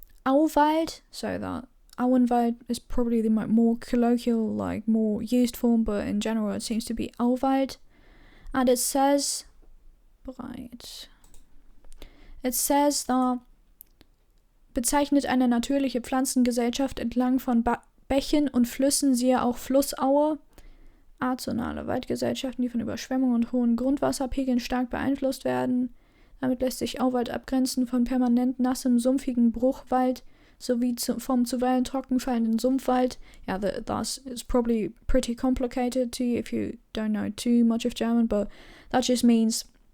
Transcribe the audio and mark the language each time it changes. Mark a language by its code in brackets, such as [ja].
[en] Auwald, so that Auenwald is probably the more colloquial, like more used form, but in general it seems to be Auwald. And it says, that [de] bezeichnet eine natürliche Pflanzengesellschaft entlang von Bächen und Flüssen, siehe auch Flussaue. Azonale Waldgesellschaften, die von Überschwemmungen und hohen Grundwasserpegeln stark beeinflusst werden. Damit lässt sich Auwald abgrenzen von permanent nassem, sumpfigen Bruchwald sowie vom zuweilen trocken fallenden Sumpfwald. [en] Yeah, that is probably pretty complicated to you if you don't know too much of German, but that just means